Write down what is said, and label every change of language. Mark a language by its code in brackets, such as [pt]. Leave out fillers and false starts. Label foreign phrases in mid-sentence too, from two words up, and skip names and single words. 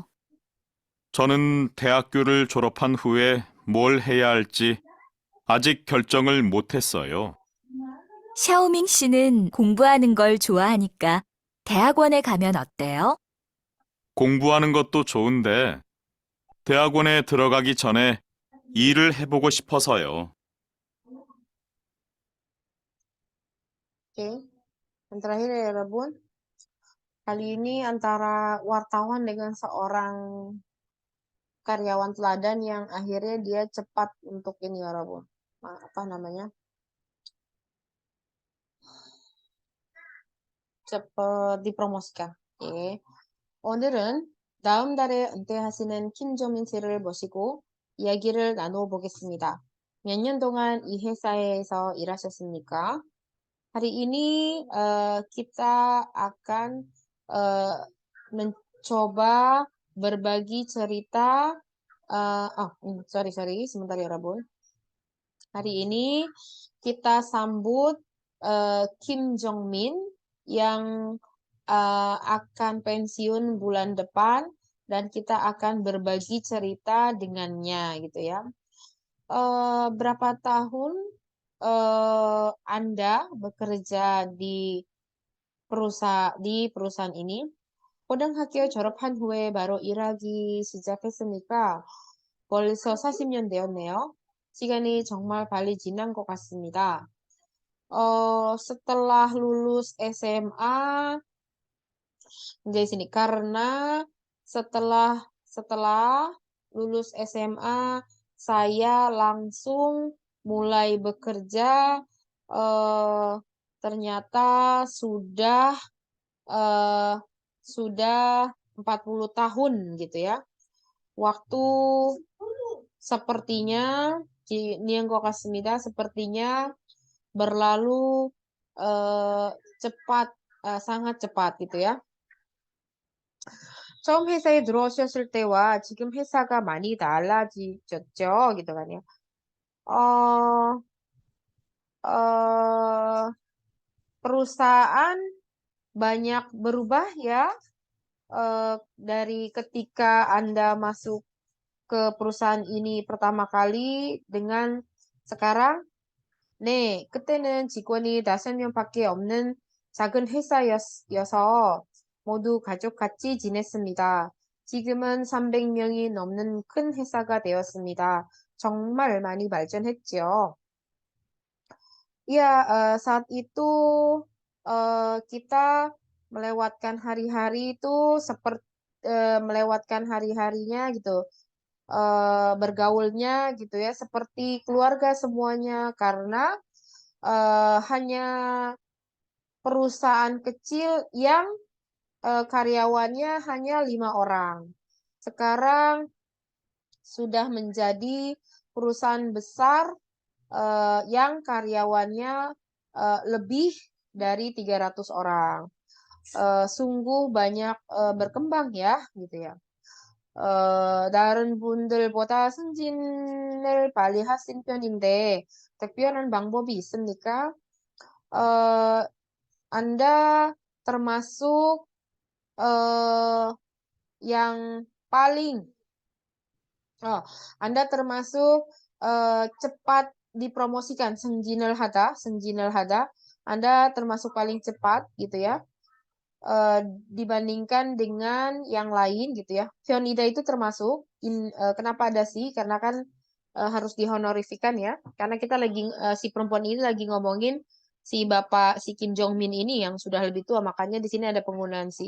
[ko] 저는 대학교를 졸업한 후에 뭘 해야 할지 아직 결정을 못했어요. 샤오밍 씨는 공부하는 걸 좋아하니까 대학원에 가면 어때요? 공부하는 것도 좋은데 대학원에 들어가기 전에 일을 해보고 싶어서요. [id] Oke, yang terakhir ya Rabun. Kali ini antara wartawan dengan seorang karyawan teladan yang akhirnya dia cepat untuk ini ya Rabun. Apa namanya? cepat dipromosikan. [ko] 예. 오늘은 다음 달에 은퇴하시는 김정민 씨를 모시고 이야기를 나누어 보겠습니다. 몇 년 동안 이 회사에서 일하셨습니까? [id] Hari ini kita akan mencoba berbagi cerita. Sorry, sebentar ya Rabun. Hari ini kita sambut Kim Jong-min yang akan pensiun bulan depan dan kita akan berbagi cerita dengannya gitu ya. Berapa tahun Anda bekerja di perusahaan ini? [ko] 고등학교 졸업한 후에 바로 일하기 시작했으니까 벌써 40년 되었네요. 시간이 정말 빨리 지난 것 같습니다. [id] Setelah lulus SMA, di sini karena setelah lulus SMA saya langsung mulai bekerja. Ternyata sudah 40 tahun gitu ya. Waktu sepertinya sepertinya berlalu cepat, sangat cepat gitu ya. [ko] 처음 회사에 들어오셨을 때와 지금 회사가 많이 달라지셨죠? [id] gitu kan ya. Perusahaan banyak berubah ya dari ketika Anda masuk ke perusahaan ini pertama kali dengan sekarang. [ko] 네, 그때는 직원이 5명밖에 없는 작은 회사여서 모두 가족같이 지냈습니다. 지금은 300명이 넘는 큰 회사가 되었습니다. 정말 많이 발전했죠. [id] Ya, saat itu kita melewatkan hari-hari itu seperti melewatkan hari-harinya gitu, bergaulnya gitu ya, seperti keluarga semuanya karena hanya perusahaan kecil yang karyawannya hanya 5 orang. Sekarang sudah menjadi perusahaan besar yang karyawannya lebih dari 300 orang. Sungguh banyak berkembang ya, gitu ya. [ko] 다른 분들보다 승진을 빨리 하신 편인데 특별한 방법이 있습니까? [id] Anda termasuk yang paling Anda termasuk cepat dipromosikan, [ko] 승진을 하다. [id] Anda termasuk paling cepat gitu ya. Dibandingkan dengan yang lain gitu ya. Fionida itu termasuk kenapa ada sih? Karena kan harus dihonorifikan ya. Karena kita lagi si perempuan ini lagi ngomongin si Kim Jong Min ini yang sudah lebih tua, makanya di sini ada penggunaan si.